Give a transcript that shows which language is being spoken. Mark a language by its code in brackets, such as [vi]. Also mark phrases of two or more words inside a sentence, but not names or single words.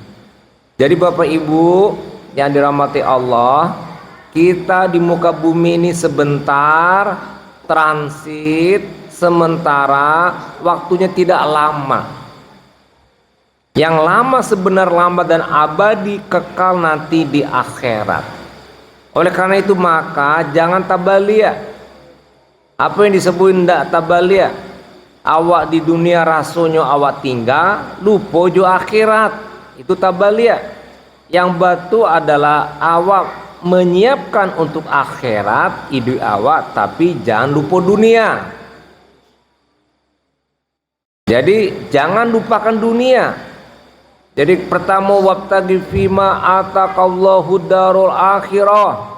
[id] Jadi Bapak Ibu yang dirahmati Allah, kita di muka bumi ini sebentar, transit, sementara, waktunya tidak lama. Yang lama sebenar lama dan abadi kekal nanti di akhirat. Oleh karena itu maka jangan tabalia. Apa yang disebut ndak tabalia? [min] Awak di dunia rasanya awak tinggal, lupa jo akhirat. [id] Itu tabalia. Yang batu adalah awak menyiapkan untuk akhirat hidup awak, tapi jangan lupa dunia. Jadi jangan lupakan dunia. Jadi pertama, [ar] وابتغ فيما آتاك الله الدار الآخرة.